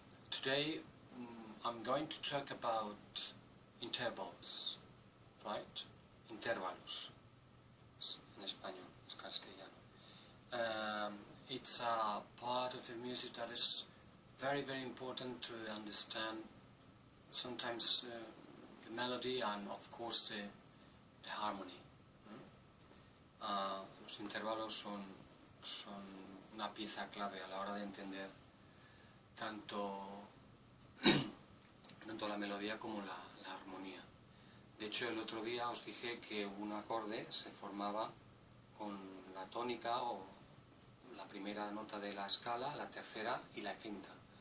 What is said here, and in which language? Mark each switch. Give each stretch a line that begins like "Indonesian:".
English: Today I'm going to talk about intervals, right?
Spanish: Intervalos, en español, es castellano.
English: It's a part of the music that is very important to understand sometimes the melody and of course the harmony.
Spanish: Los intervalos son una pieza clave a la hora de entender tanto la melodía como la armonía. De hecho, el otro día os dije que un acorde se formaba con la tónica o la primera nota de la escala, la tercera y la quinta.